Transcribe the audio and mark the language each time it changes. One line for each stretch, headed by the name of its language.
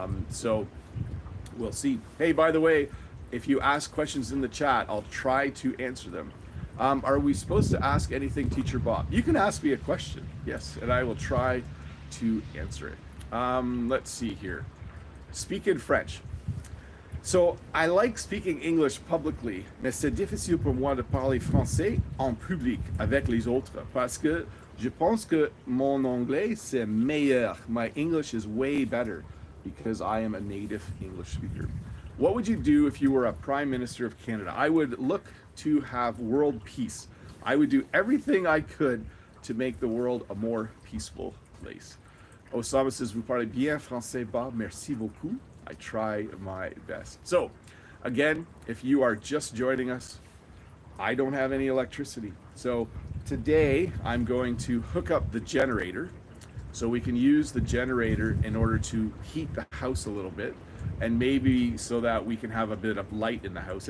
English: So we'll see. Hey, by the way, if you ask questions in the chat, I'll try to answer them. Are we supposed to ask anything, Teacher Bob? You can ask me a question, yes, and I will try to answer it. Let's see here. Speak in French. So I like speaking English publicly,
French: mais c'est difficile pour moi de parler français en public avec les autres parce que je pense que mon anglais c'est meilleur.
English: My English is way better because I am a native English speaker. What would you do if you were a Prime Minister of Canada? I would look to have world peace. I would do everything I could to make the world a more peaceful place.
French: Osama says, vous parlez bien français, Bob. Merci beaucoup.
English: I try my best. So, again, if you are just joining us, I don't have any electricity. So today I'm going to hook up the generator so we can use the generator in order to heat the house a little bit and maybe so that we can have a bit of light in the house.